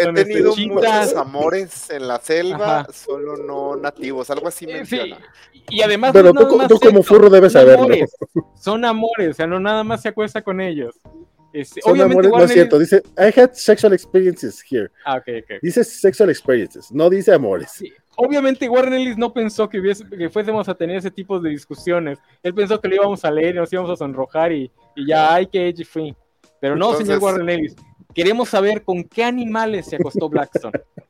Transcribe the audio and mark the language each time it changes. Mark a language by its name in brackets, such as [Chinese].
[Spanish] He tenido muchos amores en la selva, solo no nativos, algo así menciona. Sí. Y además... Pero tú como furro debes saberlo. Amores. Son amores, o sea, no nada más se acuesta con ellos. Son amores, no es cierto, dice [English] I had sexual experiences here. [Spanish] Ah, okay. Dice [English] sexual experiences, [Spanish] no dice amores. Sí. Obviamente Warren Ellis no pensó que fuésemos a tener ese tipo de discusiones. Él pensó que lo íbamos a leer y nos íbamos a sonrojar y ya, ay, qué edgy fui. Pero no, entonces, señor Warren Ellis, queremos saber con qué animales se acostó Blackstone.